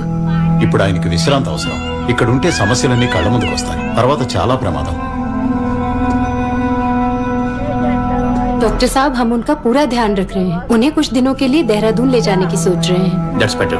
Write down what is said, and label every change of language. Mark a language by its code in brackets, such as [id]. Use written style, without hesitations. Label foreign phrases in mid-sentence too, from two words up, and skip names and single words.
[te] ఇప్పుడు ఆయనకి విశ్రాంతి అవసరం. ఇక్కడ ఉంటే సమస్యలన్నీ కళ్ళ ముందుకు వస్తాయి. తర్వాత చాలా ప్రమాదం. [hi] डॉक्टर साहब, हम उनका पूरा ध्यान रख रहे हैं. उन्हें कुछ दिनों के लिए देहरादून ले जाने की सोच रहे हैं. [en] That's better.